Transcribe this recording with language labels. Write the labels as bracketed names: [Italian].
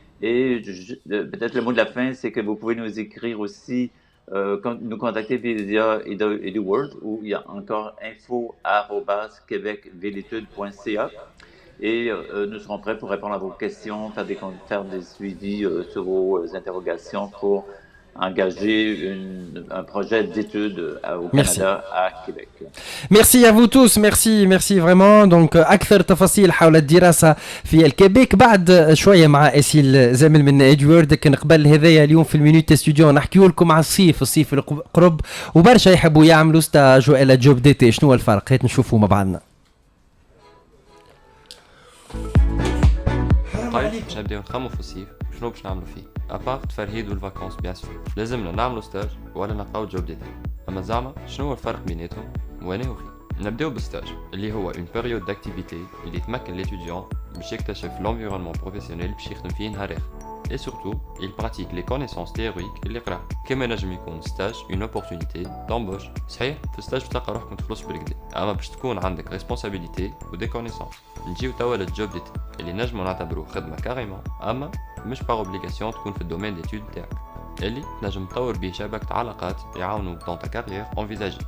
[French] Et peut-être le mot de la fin, c'est que vous pouvez nous écrire aussi, nous contacter via EduWorld, où il y a encore info@québecvilletudes.ca et nous serons prêts pour répondre à vos questions, faire des suivis sur vos interrogations pour engager un projet d'études au Canada à Québec. Merci à vous tous, merci vraiment. [Arabic] Donc أكثر تفاصيل حول الدراسة في الكيبيك بعد شوية مع إسيل زميل من إدوارد. لكن قبل هذايا اليوم في المينوت ستوديو نحكيو لكم على الصيف القرب وبرشا يحبوا يعملوا ستاج وإلا جوب ديتي. شنو الفرق؟ هات نشوفوا مع بعضنا. طيب باش نبداو نخمو في الصيف شنو باش نعملو فيه ابارت تفرهيد والفاكونس بيان سور لازمنا نعملو ستاج ولا نلقاو جوب ديتي. اما زعما شنو هو الفرق بيناتهم وانا وخي نبداو بالستاج اللي هو اون بيريود داكتيفيتي اللي تمكن ليتوديون باش يكتشف لونفيرونمون بروفيسيونيل باش يخدم فيه نهار اخر. [French] Et surtout, il pratique les connaissances théoriques [Arabic] اللي قراها. كما نجم يكون ستاج [French] une opportunité d'embauche. [Arabic] صحيح في الستاج تلقى روحك متخلص بالكدا، اما باش تكون عندك [French] responsabilité [Arabic] و [French] des connaissances. [Arabic] نجيو توا للجوب ديتي اللي نجمو نعتبروه خدمة كاريمون، اما مش باغ اوبليغاسيون تكون في الدومين ديتود تاعك. اللي نجم تطور بيه شبكة علاقات يعاونوك [French] dans ta carrière envisagée.